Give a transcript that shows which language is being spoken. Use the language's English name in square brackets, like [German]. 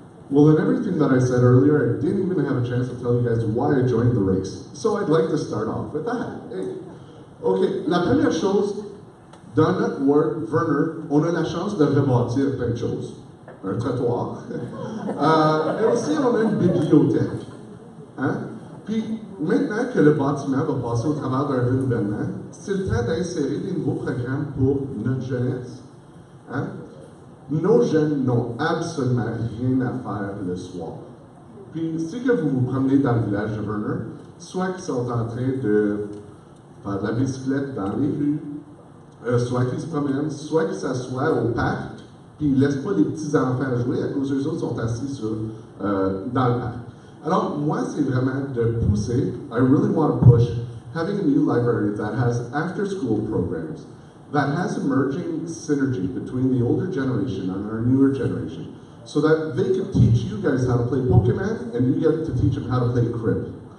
[English] Well, in everything that I said earlier, I didn't even have a chance to tell you guys why I joined the race. So I'd like to start off with that. Hey. [French] OK, la première chose, dans notre ward, Verner, on a la chance de rebâtir plein de choses. Un trottoir. Et aussi, on a une bibliothèque. Hein? Puis, maintenant que le bâtiment va passer au travers d'un renouvellement, c'est le temps d'insérer des nouveaux programmes pour notre jeunesse. Hein? Nos jeunes n'ont absolument rien à faire le soir. Puis, si que vous vous promenez dans le village de Verner, soit qu'ils sont en train de faire de la bicyclette dans les rues, soit qu'ils se promènent, soit qu'ils s'assoient au parc, puis ils ne laissent pas les petits-enfants jouer à cause d'eux autres sont assis dans le parc. Alors, moi, c'est vraiment de pousser, [English] I really want to push, having a new library that has after-school programs, that has emerging synergy between the older generation and our newer generation, so that they can teach you guys how to play Pokemon, and you get to teach them how to play Crib.